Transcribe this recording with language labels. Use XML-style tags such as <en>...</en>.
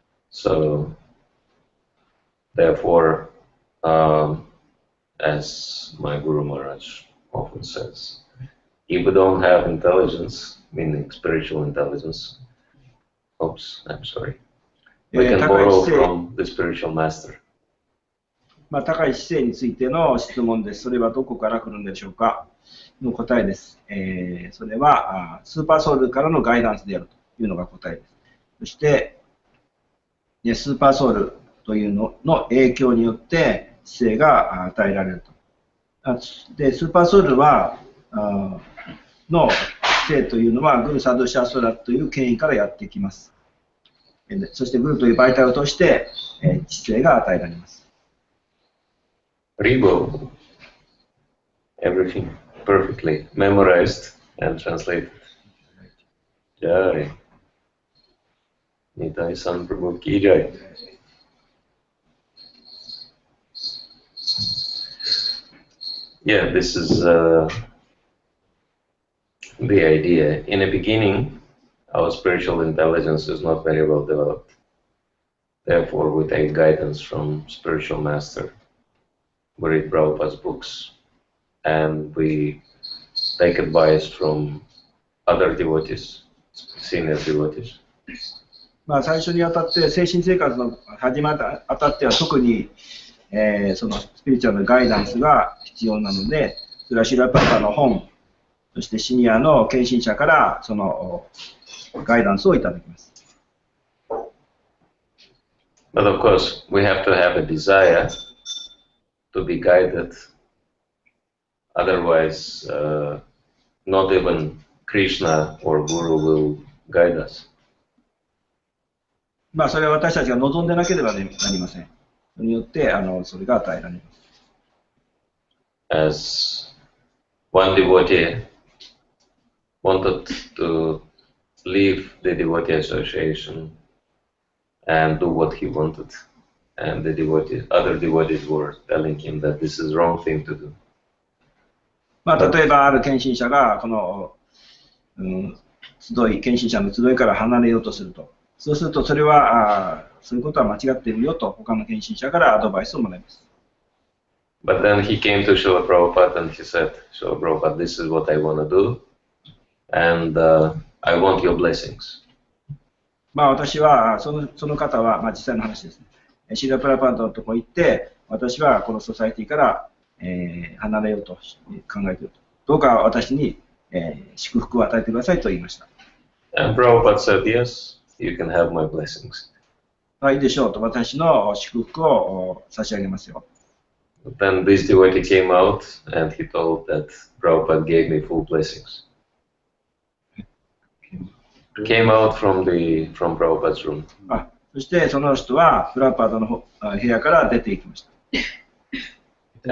<en>So, therefore, as my Guru Maharaj often says, if we don't have intelligence, meaning spiritual intelligence, we can borrow from the spiritual master.</en> <ja>高い姿勢についての質問です。それはどこから来るんでしょうかの答えです。それはスーパーソウルからのガイダンスであるというのが答えです。そして、スーパーソウルというのの影響によって知性が与えられると。で、スーパーソウルはの知性というのはグル・サドゥ・シャストラという権威からやってきます。そしてグルという媒体を通して知性が与えられます。</ja> <en>Ribo, everything perfectly memorized and translated. Jai. Nitai San Prabhu ki jai. Yeah, this is the idea. In the beginning, our spiritual intelligence is not very well developed. Therefore, we take guidance from spiritual master. We read Prabhupada's books, and we take advice from other devotees, senior devotees.</en> <ja>最初にあたって精神生活の始まったあたっては特に、そのスピリチュアルなガイダンスが必要なので、それはシラパパの本、そしてシニアの献身者からそのガイダンスをいただきます。</ja> <en>But of course, we have to have a desire to be guided. Otherwise, not even Krishna or Guru will guide us.</en> <ja>それは私たちが望んでなければなりません。それによってそれが与えられます。</ja> <en>As one devotee wanted to leave the devotee association and do what he wanted, and the other devotees were telling him that this is the wrong thing to do.</en> <ja>まあ、例えばある献身者がこの、献身者の集いから離れようとすると。そうするとそれはそういうことは間違っているよと他の献身者からアドバイスをもらいます。</ja> <en>But then he came to Srila Prabhupada and he said, Srila Prabhupada, this is what I want to do, and I want your blessings.</en> <ja>まあ私はその方は、まあ、実際の話ですね。シーラ・プラパードのところに行って、私はこのソサエティから、離れようと考えていると。どうか私に、祝福を与えてくださいと言いました。</ja> <en>And Prabhupada said, yes, you can have my blessings.</en> <ja>いいでしょうと、私の祝福を差し上げますよ。</ja> <en>But then this devotee came out and he told that Prabhupada gave me full blessings. Came out from Prabhupada's room.</en> <ja>そしてその人はプラパードの部屋から出て行きました。</ja>